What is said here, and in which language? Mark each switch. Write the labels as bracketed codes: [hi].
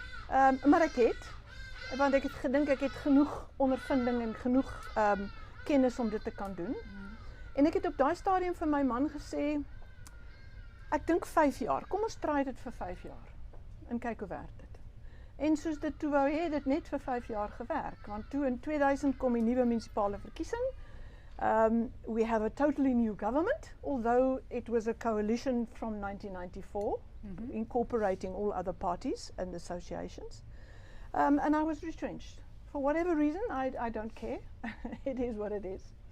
[af] Maar want ek het gedink ek het genoeg ondervinding en genoeg kennis om dit te kan doen. En ek het op daai stadium vir my man gesê, ek dink 5 jaar, kom ons try dit vir 5 jaar en kyk hoe werk dit. En soos dit toe wou hê, dit net vir 5 jaar gewerk, want toe in 2000 kom die nuwe munisipale verkiesing. [en] We have a totally new government, although it was a coalition from 1994, incorporating all other parties and associations. And I was retrenched. For whatever reason, I don't care. It is what it is.